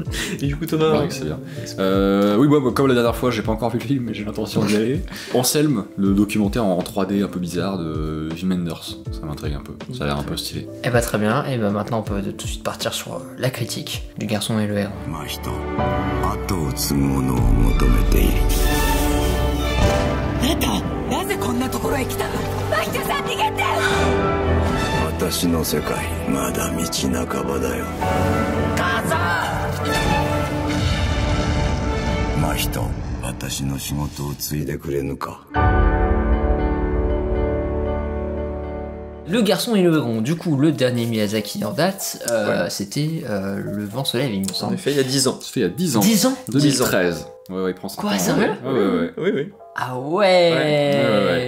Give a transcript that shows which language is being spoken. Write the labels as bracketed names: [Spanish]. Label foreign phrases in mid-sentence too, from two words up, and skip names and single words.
[French] Et du coup Thomas... Ouais, c'est bien. Oui, bah, comme la dernière fois, j'ai pas encore vu le film, mais j'ai l'intention d'y aller. Anselme, le documentaire en 3D un peu bizarre de Wim Wenders. Ça m'intrigue un peu, ça a l'air un peu stylé. Et bah très bien, et bah maintenant on peut tout de suite partir sur la critique du Garçon et le Héros. [Japanese] あなた、なぜこんなところへ来たの？マヒトさん逃げて！私の世界、まだ道半ばだよ。母さん！マヒト、私の仕事を継いでくれぬか。 [French] Le Garçon et le Héros, du coup le dernier Miyazaki en date, c'était Le Vent se lève il me En semble. effet, il y a 10 ans. C'était il y a 10 ans. 10 ans 2013. Ouais, il prend ça. Quoi, sérieux? Ouais. Oui, oui. Ah ouais, Ouais.